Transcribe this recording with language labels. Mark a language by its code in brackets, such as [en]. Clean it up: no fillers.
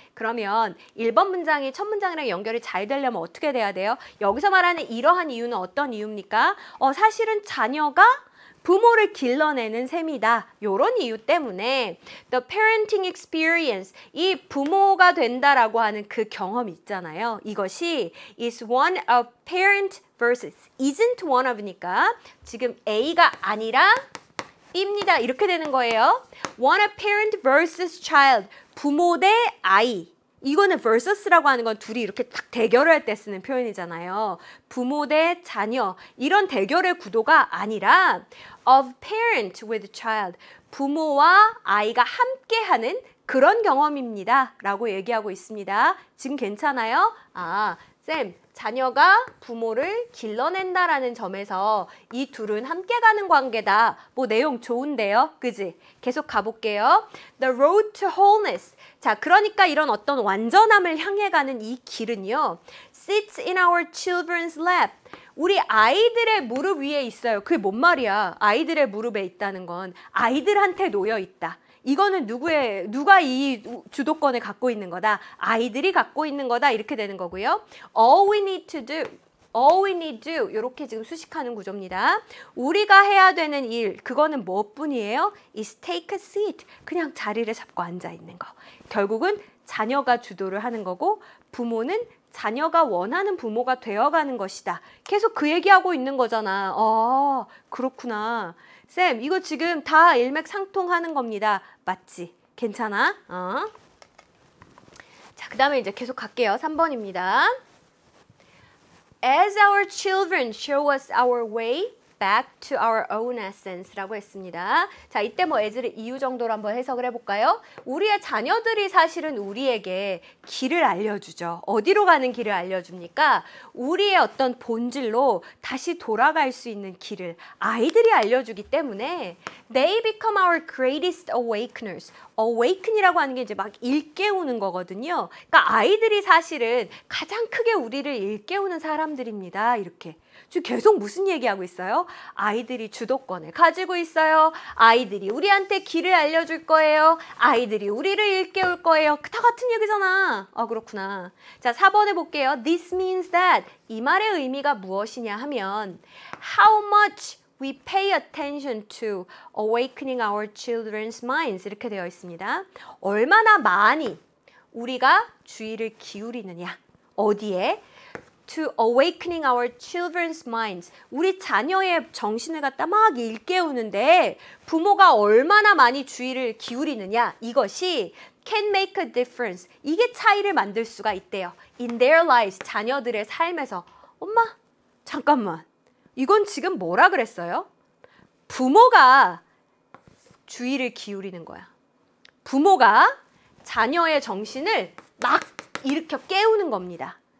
[ko] 그러면 1번 문장이 첫 문장이랑 연결이 잘 되려면 어떻게 돼야 돼요? 여기서 말하는 이러한 이유는 어떤 이유입니까? 사실은 자녀가 부모를 길러내는 셈이다. 요런 이유 때문에 [en] the parenting experience, [ko] 이 부모가 된다라고 하는 그 경험이 있잖아요. [en] 이것이 is one of parent versus isn't one of니까 [ko] 지금 A가 아니라 B입니다. 이렇게 되는 거예요. [en] one of parent versus child, [ko] 부모 대 아이. 이거는 versus라고 하는 건 둘이 이렇게 딱 대결을 할 때 쓰는 표현이잖아요. 부모 대 자녀, 이런 대결의 구도가 아니라 [en] of parent with child, [ko] 부모와 아이가 함께하는 그런 경험입니다 라고 얘기하고 있습니다. 지금 괜찮아요? 쌤, 자녀가 부모를 길러낸다라는 점에서 이 둘은 함께 가는 관계다. 뭐 내용 좋은데요? 그지? 계속 가볼게요. [en] The road to wholeness. [ko] 자, 그러니까 이런 어떤 완전함을 향해 가는 이 길은요. [en] Sits in our children's lap. [ko] 우리 아이들의 무릎 위에 있어요. 그게 뭔 말이야? 아이들의 무릎에 있다는 건 아이들한테 놓여 있다. 이거는 누가 이 주도권을 갖고 있는 거다? 아이들이 갖고 있는 거다. 이렇게 되는 거고요. [en] All we need to do, [ko] 이렇게 지금 수식하는 구조입니다. 우리가 해야 되는 일, 그거는 무엇뿐이에요? [en] is take a seat, [ko] 그냥 자리를 잡고 앉아 있는 거. 결국은 자녀가 주도를 하는 거고 부모는 자녀가 원하는 부모가 되어가는 것이다. 계속 그 얘기하고 있는 거잖아. 그렇구나. 쌤, 이거 지금 다 일맥상통하는 겁니다. 맞지? 괜찮아? 자, 그 다음에 이제 계속 갈게요. 3번입니다. [en] As our children show us our way back to our own essence라고 했습니다. [ko] 자, 이때 뭐 as를 이유 정도로 한번 해석을 해볼까요? 우리의 자녀들이 사실은 우리에게 길을 알려주죠. 어디로 가는 길을 알려줍니까? 우리의 어떤 본질로 다시 돌아갈 수 있는 길을 아이들이 알려주기 때문에 [en] They become our greatest awakeners. [ko] awaken이라고 하는 게 이제 막 일깨우는 거거든요. 그러니까 아이들이 사실은 가장 크게 우리를 일깨우는 사람들입니다. 이렇게. 지금 계속 무슨 얘기하고 있어요? 아이들이 주도권을 가지고 있어요. 아이들이 우리한테 길을 알려줄 거예요. 아이들이 우리를 일깨울 거예요. 다 같은 얘기잖아. 아, 그렇구나. 자, 4번에 볼게요. [en] This means that. [ko] 이 말의 의미가 무엇이냐 하면 [en] How much we pay attention to awakening our children's minds [ko] 이렇게 되어 있습니다. 얼마나 많이 우리가 주의를 기울이느냐. 어디에? [en] To awakening our children's minds. [ko] 우리 자녀의 정신을 갖다 막 일깨우는데 부모가 얼마나 많이 주의를 기울이느냐. 이것이 [en] can make a difference. [ko] 이게 차이를 만들 수가 있대요. [en] In their lives. [ko] 자녀들의 삶에서. 엄마, 잠깐만. 이건 지금 뭐라 그랬어요? 부모가 주의를 기울이는 거야. 부모가 자녀의 정신을 막 일으켜 깨우는 겁니다.